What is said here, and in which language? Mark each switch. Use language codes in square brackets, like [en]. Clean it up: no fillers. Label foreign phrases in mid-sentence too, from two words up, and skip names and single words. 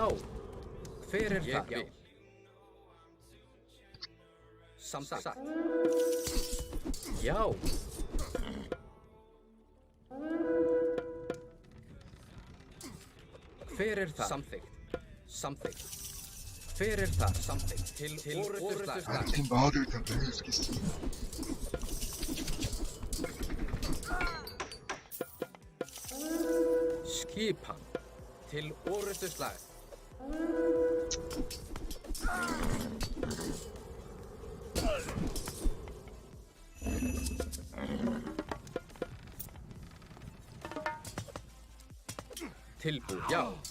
[is] Hver er það? Ég vil. Samþykkt. Já. Hver er það? Samþykkt. Hver er það? Samþykkt. Til orustuslag. [pt] Ah, tem Baldur também, eu esqueci. [is] Skipan. Til orustuslag. Tilbúin. Já.